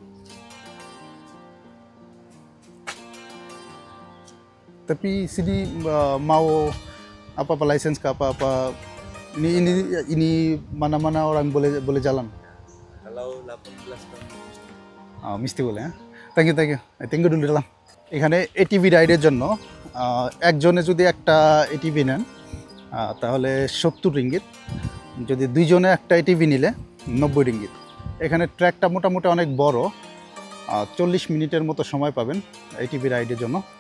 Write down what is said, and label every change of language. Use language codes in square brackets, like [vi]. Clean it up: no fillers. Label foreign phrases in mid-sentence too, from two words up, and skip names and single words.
[ms] Tapi sini mau apa license ke apa ini mana-mana orang boleh jalan. Kalau 18 tahun. [bn] মিষ্টি বলে। হ্যাঁ, [en] thank you [bn] ডুল দিলাম। এখানে এটিভি রাইডের জন্য একজনে যদি একটা এটিভি নেন তাহলে 70 রিঙ্গিত, যদি দুইজনে একটা এটিভি নিলে 90 রিঙ্গিত। এখানে ট্র্যাকটা মোটামুটি অনেক বড়, 40 মিনিটের মতো সময় পাবেন এটিভি রাইডের জন্য।